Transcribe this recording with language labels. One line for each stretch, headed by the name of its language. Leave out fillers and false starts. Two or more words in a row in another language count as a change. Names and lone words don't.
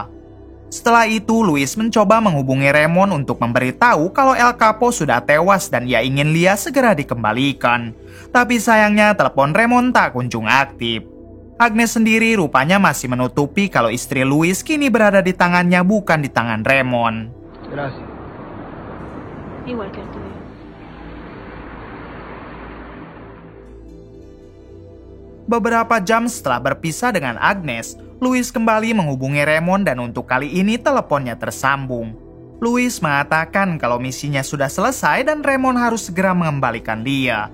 Indonesian: Setelah itu, Luis mencoba menghubungi Raymond untuk memberitahu kalau El Capo sudah tewas dan ia ingin Lia segera dikembalikan. Tapi sayangnya telepon Raymond tak kunjung aktif. Agnes sendiri rupanya masih menutupi kalau istri Luis kini berada di tangannya bukan di tangan Raymond.
Spanish: Gracias. Igual que el tuyo.
Indonesian: Beberapa jam setelah berpisah dengan Agnes, Luis kembali menghubungi Raymond dan untuk kali ini teleponnya tersambung. Luis mengatakan kalau misinya sudah selesai dan Raymond harus segera mengembalikan Lia.